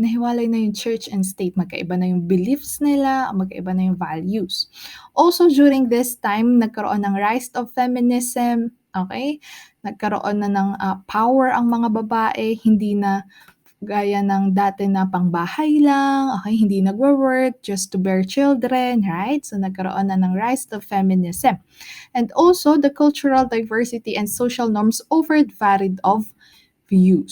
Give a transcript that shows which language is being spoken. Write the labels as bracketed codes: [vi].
[tl] Nahiwalay na yung church and state. Magkaiba na yung beliefs nila, magkaiba na yung values. [en] Also, during this time, [tl] nagkaroon ng [en] rise of feminism. Okay? [tl] Nagkaroon na ng power ang mga babae. Hindi na gaya ng dati na pangbahay lang, okay, hindi nagwo-work, [en] just to bear children, right? So, [tl] nagkaroon na ng [en] rise of feminism. And also, the cultural diversity and social norms offered varied of views.